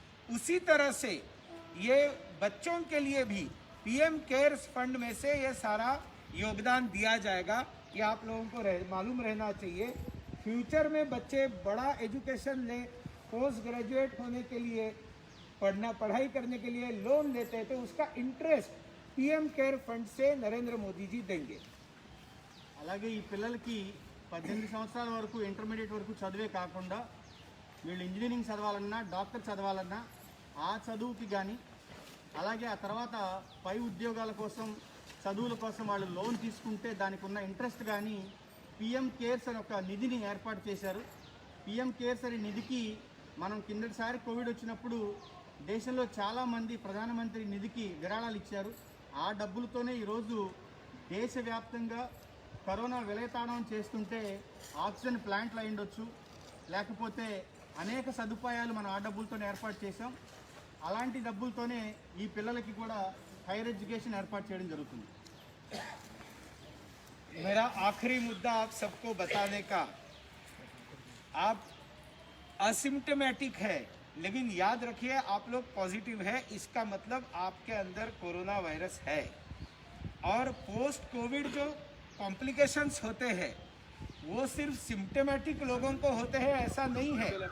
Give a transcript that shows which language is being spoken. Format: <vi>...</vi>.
<hi>उसी तरह से ये बच्चों के लिए भी पीएम केयर्स फंड में से ये सारा योगदान दिया जाएगा. ये आप लोगों को मालूम रहना चाहिए. फ्यूचर में बच्चे बड़ा एजुकेशन ले, पोस्ट ग्रेजुएट होने के लिए पढ़ाई करने के लिए लोन लेते हैं तो उसका इंटरेस्ट पीएम केयर फंड से नरेंद्र मोदी जी देंगे.</hi> <te>అలాగే ఈ పిల్లలకి 18 సంవత్సరాల వరకు ఇంటర్మీడియట్ వరకు చదివే కాకుండా వీళ్ళు ఇంజనీరింగ్ చదవాలన్నా డాక్టర్ చదవాలన్నా ఆ చదువుకి కానీ, అలాగే ఆ తర్వాత పై ఉద్యోగాల కోసం చదువుల కోసం వాళ్ళు లోన్ తీసుకుంటే దానికి ఉన్న ఇంట్రెస్ట్ కానీ పిఎం కేర్స్ అని ఒక నిధిని ఏర్పాటు చేశారు. పిఎం కేర్స్ అనే నిధికి మనం కిందటిసారి కోవిడ్ వచ్చినప్పుడు దేశంలో చాలామంది ప్రధానమంత్రి నిధికి విరాళాలు ఇచ్చారు. ఆ డబ్బులతోనే ఈరోజు దేశవ్యాప్తంగా కరోనా విలయతాండవం చేస్తుంటే ఆక్సిజన్ ప్లాంట్లు అయి ఉండొచ్చు, లేకపోతే అనేక సదుపాయాలు మనం ఆ డబ్బులతోనే ఏర్పాటు చేసాం. అలాంటి డబ్బులతోనే ఈ పిల్లలకి కూడా హైయర్ ఎడ్యుకేషన్ ఏర్పాటు చేయడం జరుగుతుంది.</te> <hi>मेरा आखिरी मुद्दा आप सबको बताने का, आप असिम्टोमेटिक है लेकिन याद रखिए आप लोग पॉजिटिव है, इसका मतलब आपके अंदर कोरोना वायरस है. और पोस्ट कोविड जो कॉम्प्लिकेशंस होते हैं वो सिर्फ सिम्टोमेटिक लोगों को होते हैं ऐसा नहीं है.</hi>